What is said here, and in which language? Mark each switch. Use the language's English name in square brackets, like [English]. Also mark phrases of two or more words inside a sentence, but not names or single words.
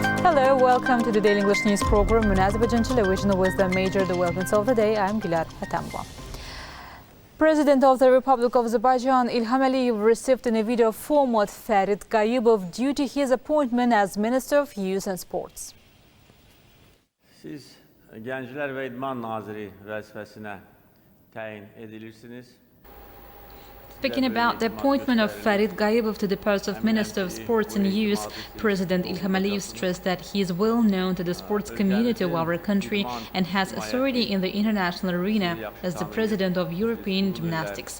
[English] Hello, welcome to the Daily English News program on Azərbaycan Televiziya with the major developments of the day. I'm Gülər Hətamova. President of the Republic of Azerbaijan, İlham received in a video format Farid Qayıbov due to his appointment as Minister of Youth and Sports. [Azerbaijani] Siz Gənclər və İdman Naziri vəzifəsinə təyin edilirsiniz. [English] Speaking about the appointment of Farid Qayıbov to the post of Minister of Sports and Youth, President İlham stressed that he is well known to the sports community of our country and has authority in the international arena as the President of European Gymnastics.